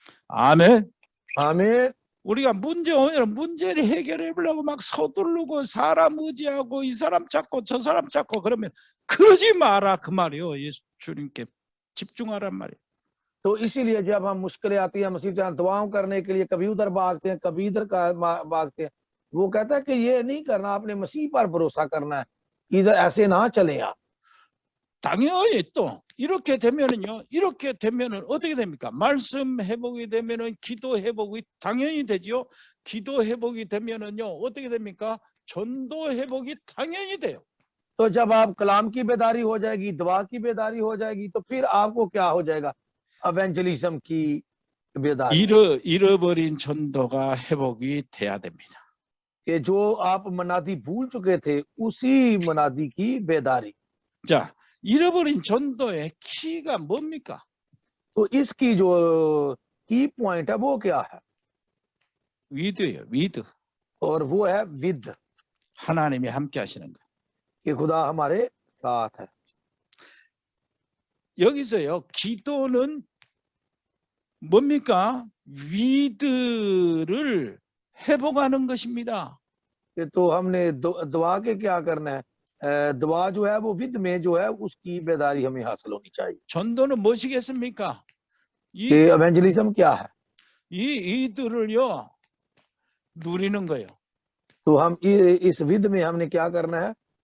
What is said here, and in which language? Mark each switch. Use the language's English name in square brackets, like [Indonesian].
[Korean] 아멘. [Hindi] आमीन। [Korean] 우리가 문제 오면 문제를 해결해 보려고 막 서두르고 사람 의지하고 이 사람 찾고 저 사람 찾고 그러면 그러지 마라 그 말이요. 예수 주님께 집중하란 말이에요. [Hindi] तो इसीलिए जब हम मुश्किलें आती हैं मसीह जहाँ दुआओं करने के लिए कभी उधर भागते हैं कभी इधर भागते हैं, वो कहता है कि ये नहीं करना, आपने मसीह पर भरोसा करना है, इधर ऐसे ना चलें आप। [Korean] 당연히 또 이렇게 되면은 어떻게 됩니까? 말씀 회복이 되면은 기도 회복이 당연히 되지요. 기도 회복이 되면은요 어떻게 됩니까? 전도 회복이 당연히 돼요. [Hindi] तो जब आप कलाम की बेदारी हो जाएगी, दुआ की बेदारी हो जाएगी, तो फिर आपको क्या हो जाएगा? एवेंजलिज्म की बेदारी। [Korean] 잃어버린 전도가 회복이 돼야 됩니다. [Hindi] कि जो आप मनादी भूल चुके थे उसी मनादी की बेदारी। [Korean] 자, 잃어버린 전도의 키가 뭡니까? [Hindi] तो इसकी जो की पॉइंट है वो क्या है? [Korean] 위드예요. 위드. [Hindi] और वो है विद, [Korean] 하나님이 함께 하시는 거. [Hindi] कि खुदा हमारे साथ है। [Korean] 여기서요. 기도는 뭡니까? 위드를 회복하는 것입니다. [Hindi] कि तो हमने दुआ के क्या करना है? दुआ जो है वो विद में जो है उसकी बेदारी हमें हासिल होनी चाहिए। [Korean] 전도는 무엇이겠습니까? [Hindi] कि एवेंजलिज्म क्या है? [Korean] 이들을요 누리는 거예요. [Hindi] तो हम इस विद में हमने क्या करना है?